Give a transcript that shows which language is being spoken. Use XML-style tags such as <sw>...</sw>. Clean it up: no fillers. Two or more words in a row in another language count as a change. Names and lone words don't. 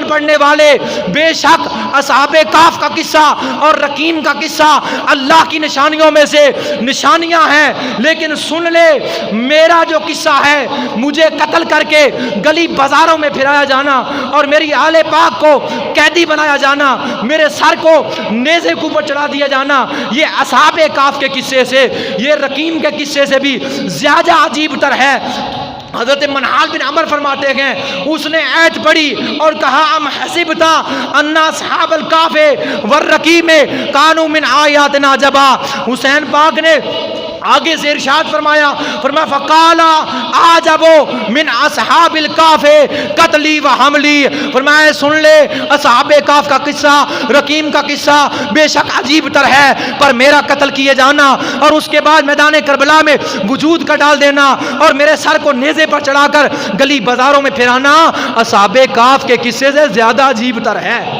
<ur>پڑھنے والے، بے شک اصحاب کہف کا قصہ اور رقیم کا قصہ اللہ کی نشانیوں میں سے نشانیاں ہیں، لیکن سن لے میرا جو قصہ ہے مجھے قتل کر کے گلی بازاروں میں پھرایا جانا اور میری آل پاک کو قیدی بنایا جانا، میرے سر کو نیزے کے اوپر چڑھا دیا جانا، یہ اصحاب کہف کے قصے سے، یہ رقیم کے قصے سے بھی زیادہ عجیب تر ہے۔ حضرت منحال بن عمر فرماتے ہیں اس نے آیت پڑھی اور کہا</ur> <ar>ام حسبتا ان اصحاب الکہف والرقیم کانوا من آیاتنا عجبا۔</ar> <ur>حسین پاک نے آگے سے ارشاد فرمایا</ur> <ar>فقال عجب من اصحاب الکہف قتلی و حملی،</ar> <ur>فرمایا سن لے اصحاب کہف کا قصہ رقیم کا قصہ بے شک عجیب تر ہے، پر میرا قتل کیے جانا اور اس کے بعد میدان کربلا میں وجود کا ڈال دینا اور میرے سر کو نیزے پر چڑھا کر گلی بازاروں میں پھرانا اصحاب کہف کے قصے سے زیادہ عجیب تر ہے۔</ur>